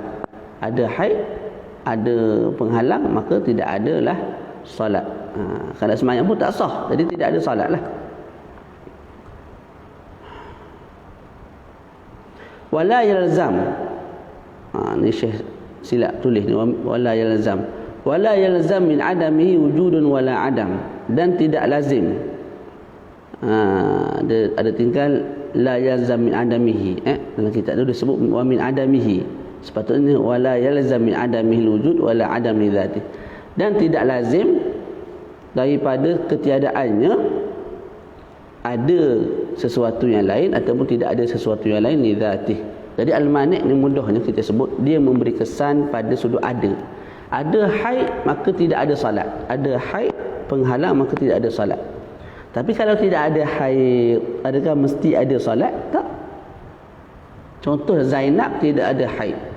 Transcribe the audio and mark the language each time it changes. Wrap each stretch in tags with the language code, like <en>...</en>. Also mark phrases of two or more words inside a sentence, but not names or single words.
<ms>Ada haid, ada penghalang, maka tidak adalah solat. Kalau sembahyang pun tak sah, jadi tidak ada solat lah.</ms> <ar>ولا يلزم.</ar> <ms>Ni Syekh silap tulis ni,</ms> <ar>ولا يلزم. ولا يلزم من عدمه وجود ولا عدم,</ar> <ms>dan tidak lazim. Ada tinggal</ms> <ar>لا يلزم من عدمه.</ar> <ms>Dalam kitab tu disebut</ms> <ar>ومن عدمه. Sepatutnya ولا يلزم من عدمه وجود ولا عدم لذاته.</ar> <ms>Dan tidak lazim daripada ketiadaannya ada sesuatu yang lain ataupun tidak ada sesuatu yang lain</ms> <ar>لذاته.</ar> <ms>Jadi al-mani' ni mudahnya kita sebut dia memberi kesan pada sudut ada. Ada haid maka tidak ada salat. Ada haid penghalang maka tidak ada salat. Tapi kalau tidak ada haid, adakah mesti ada salat? Tak. Contoh Zainab tidak ada haid.</ms>